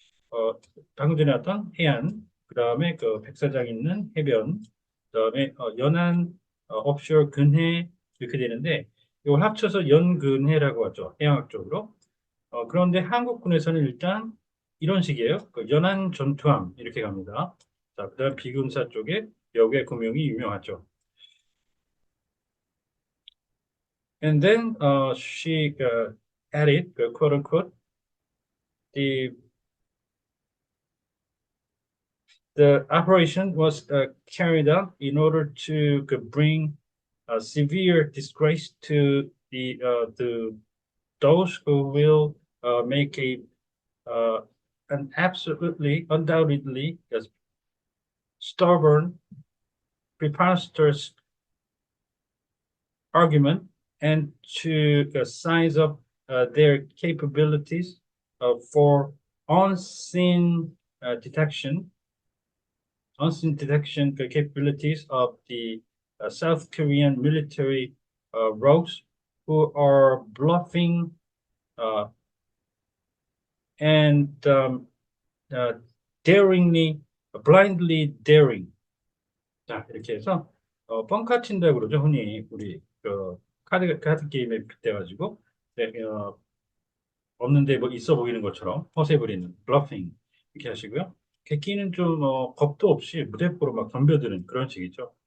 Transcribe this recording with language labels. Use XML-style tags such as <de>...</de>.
<ko>어, 방금 전에 왔던 해안, 그 다음에 그 백사장 있는 해변, 그 다음에 연안, offshore 근해 이렇게 되는데 이걸 합쳐서 연근해라고 하죠. 해양학 적으로. 그런데 한국군에서는 일단 이런 식이에요. 그 연안 전투함 이렇게 갑니다. 자, 그다음 비군사 쪽에 역의 구명이 유명하죠.</ko> <en>And then she added, quote unquote, the the operation was carried out in order to bring severe disgrace to the those who will make uh, an absolutely, undoubtedly stubborn, preposterous argument, and to size up their capabilities for unseen detection unseen detection capabilities of the South Korean military rogues who are bluffing uh, and uh, daringly, blindly daring.</en> <ko>자, 이렇게 해서 뻥카 친다 그러죠. 흔히 우리 그 카드 게임에 빗대가지고 네, 없는데 뭐 있어 보이는 것처럼 허세 부리는 bluffing 이렇게 하시고요. 객기는 좀 겁도 없이 무대포로 막 덤벼드는 그런 식이죠.</ko>